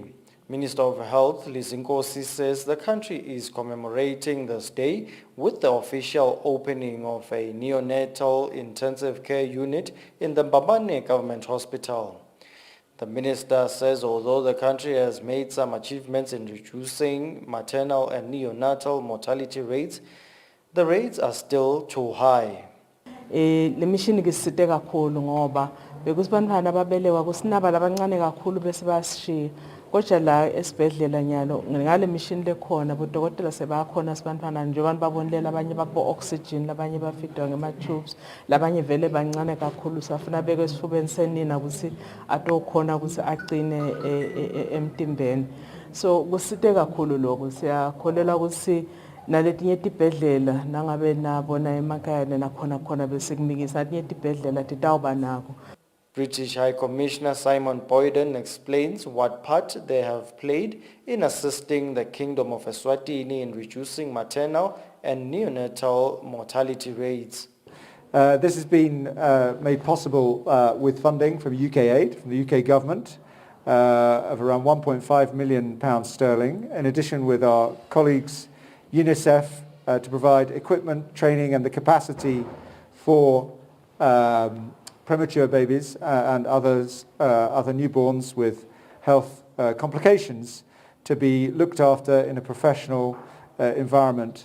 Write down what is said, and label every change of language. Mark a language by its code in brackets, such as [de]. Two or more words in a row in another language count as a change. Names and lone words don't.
[en] Minister of Health, Liz Nkosi, says the country is commemorating this day with the official opening of a neonatal intensive care unit in the Mbabane Government Hospital. The minister says although the country has made some achievements in reducing maternal and neonatal mortality rates, the rates are still too high. [ss] Le mission ngisite kakhulu ngoba bekusibantwana ababelewa kusinaba labancane kakhulu bese basishiya. Kodwa la esibhedlela nyalo ngale mission lekhona bodokotela sebakhona sibantwana nje abantu babonelela abanye babo oxygen labanye bafidwa ngema tubes labanye vele bancane kakhulu safuna beke esifubeni senina ukuthi atokhona ukuthi agcine emtimbeni. So kusite kakhulu lokho siyakholela ukuthi naletinye tibhedlela nangabe nabona emakhaya nakhona khona bese kumikisa letinye tibhedlela titawuba nako. [en] British High Commissioner Simon Boyden explains what part they have played in assisting the Kingdom of Eswatini in reducing maternal and neonatal mortality rates. This has been made possible with funding from UK aid, from the UK government, of around £1.5 million sterling, in addition with our colleagues UNICEF to provide equipment, training and the capacity for premature babies and other newborns with health complications to be looked after in a professional environment.